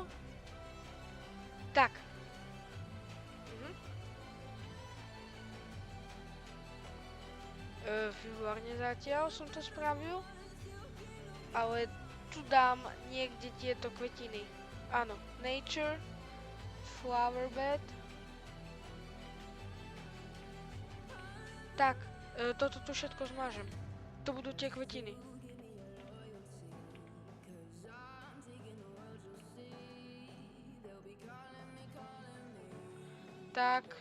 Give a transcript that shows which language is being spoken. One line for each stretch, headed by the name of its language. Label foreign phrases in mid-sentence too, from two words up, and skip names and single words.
Slovak: Tak. Výborne zatiaľ som to spravil. Ale tu dám niekde tieto kvetiny. Áno,
English: nature, flower bed.
Slovak: Tak, toto tu všetko zmážem. To budú tie kvetiny. Tak.